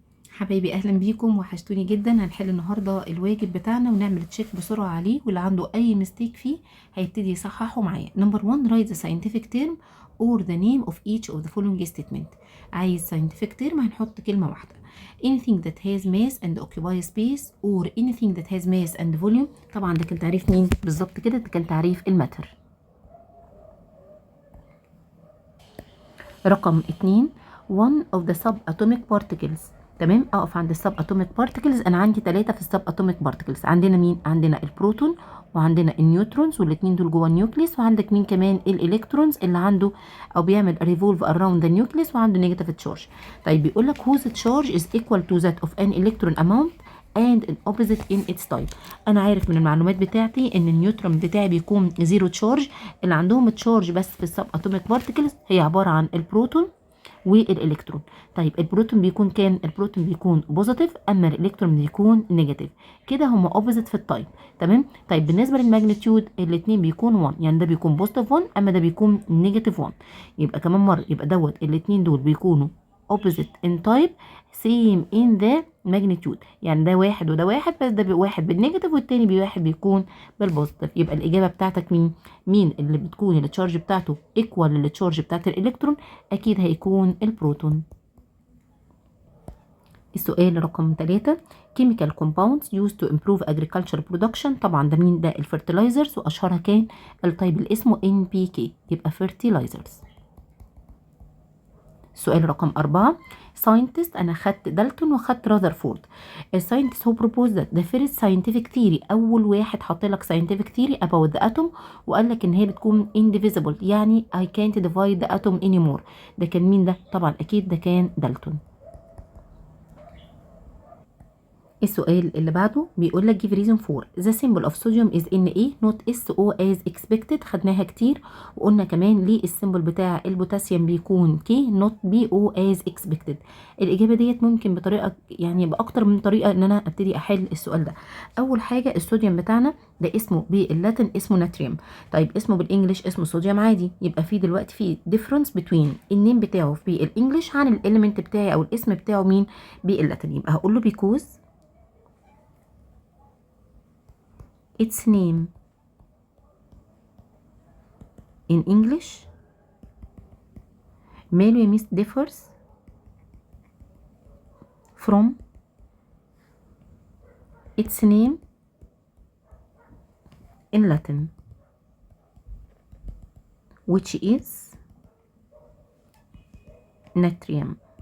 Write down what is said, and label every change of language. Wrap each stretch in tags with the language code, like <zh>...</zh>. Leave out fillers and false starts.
<ar>حبايبي اهلا بيكم، وحشتوني جدا. هنحل النهارده الواجب بتاعنا ونعمل تشيك بسرعه عليه، واللي عنده اي ميستيك فيه هيبتدي يصححه معايا.</ar> <en>Number 1 write the scientific term or the name of each of the following statement.</en> <ar>عايز</ar> <en>scientific term</en> <ar>هنحط كلمه واحده.</ar> <en>anything that has mass and occupies space or anything that has mass and volume.</en> <ar>طبعا ده كان تعريف مين بالظبط كده؟ ده كان تعريف الماتر. رقم</ar> <en>2 one of the subatomic particles.</en> <ar>تمام، اقف عند السب اتوميك بارتكلز. انا عندي 3 في السب اتوميك بارتكلز. عندنا مين؟ عندنا البروتون وعندنا النيوترونز، والاثنين دول جوه النيوكليس. وعندك مين كمان؟ الالكترونز اللي عنده او بيعمل ريفولف اراوند ذا نيوكليس وعنده نيجاتيف تشارج. طيب بيقول لك</ar> <en>whose charge is equal to that of an electron amount and an opposite in its type.</en> <ar>انا عارف من المعلومات بتاعتي ان النيوترون بتاعي بيكون زيرو تشارج. اللي عندهم تشارج بس في السب اتوميك بارتكلز هي عباره عن البروتون والالكترون. طيب البروتون بيكون كام؟ البروتون بيكون بوزيتيف، اما الالكترون بيكون نيجاتيف. كده هم اوبوزيت في التايب. تمام. طيب بالنسبه للماجنتيود الاثنين بيكونوا 1، يعني ده بيكون بوزيتيف 1 اما ده بيكون نيجاتيف 1. يبقى كمان مره يبقى دوت الاثنين دول بيكونوا</ar> <en>opposite in type same in the magnitude.</en> <ar>يعني ده واحد وده واحد، بس ده واحد بالنيجاتيف والتاني بواحد بيكون بالبوزيتيف. يبقى الإجابة بتاعتك مين؟ مين اللي بتكون التشارج بتاعته ايكوال للتشارج بتاعت الإلكترون؟ أكيد هيكون البروتون. السؤال رقم</ar> <en>3 chemical compounds used to improve agriculture production.</en> <ar>طبعا ده مين؟ ده الفيرتلايزرز، وأشهرها كان التايب اللي اسمه NPK، يبقى fertilizers. السؤال رقم 4 scientist. أنا خدت دالتون وخدت راذرفورد. الساينتست هو</ar> <en>proposed that the first scientific theory،</en> <ar>أول واحد حط لك</ar> <en>scientific theory about the atom</en> <ar>وقال لك إن هي بتكون</ar> <en>indivisible،</en> <ar>يعني</ar> <en>I can't divide the atom anymore.</en> <ar>ده كان مين ده؟ طبعا أكيد ده كان دالتون. السؤال اللي بعده بيقول لك</ar> <en>give reason for the symbol of sodium is Na not SO as expected.</en> <ar>خدناها كتير، وقلنا كمان ليه السيمبل بتاع البوتاسيوم بيكون K</ar> <en>not BO as expected.</en> <ar>الإجابة ديت ممكن بطريقة، يعني بأكتر من طريقة إن أنا أبتدي أحل السؤال ده. أول حاجة الصوديوم بتاعنا ده اسمه باللاتين اسمه ناتريوم. طيب اسمه بالإنجلش اسمه صوديوم عادي. يبقى في دلوقتي في</ar> <en>difference between</en> <ar>النيم بتاعه بالإنجلش عن الإليمنت بتاعي أو الاسم بتاعه مين باللاتين. يبقى هقول له</ar> <en>because its name in English</en> <ar>ماله يا ميس</ar> <en>differs from its name in Latin which is natrium.</en>